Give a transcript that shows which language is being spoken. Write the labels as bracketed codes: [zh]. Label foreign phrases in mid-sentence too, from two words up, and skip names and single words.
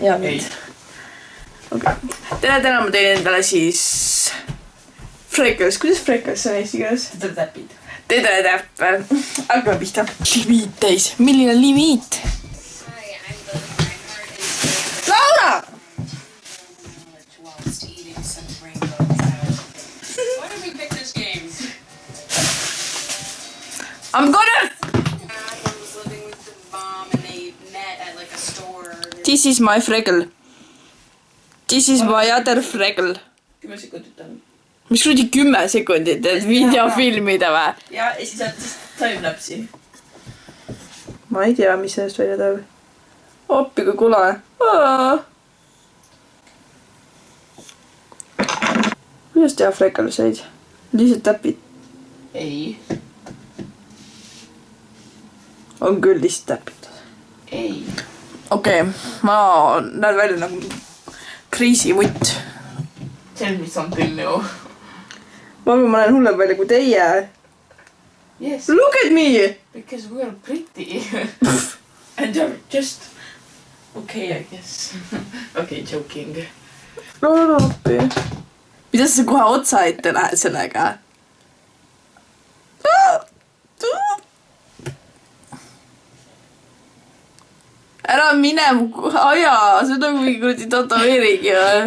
[et] Jaa, mind. Okay. Täna ma teen endale siis freckles. Kuidas freckles on eesti keeles? Tedetäpid. Tedetäpp. Hakkame pihta. Limiit täis. Milline limiit? Laura! [en] I'm gonna... This is my freckle. This is my other freckle. [et] 10 sekundit on. Mis kuradi 10 sekundit, et video filmida või? Ja siis saad timelapsi. Ma ei tea, mis sellest välja tuleb. Oppi kui kule. Kuidas teha freckleseid? Lihtsalt täpid. Ei. On küll lihtsalt täpid. Ei. Okei, ma näen välja nagu kriisimutt. [en] Tell me something new. [et] Ma näen hullem välja kui teie. [en] Yes. Look at me! Because we are pretty. And you're just... Okay, I guess. Okay, joking. [et] Appi. Mida sa kohe otsa ette lähed sellega? Ära mine mu aja, see on nagu mingi kuradi tatoveerigi või?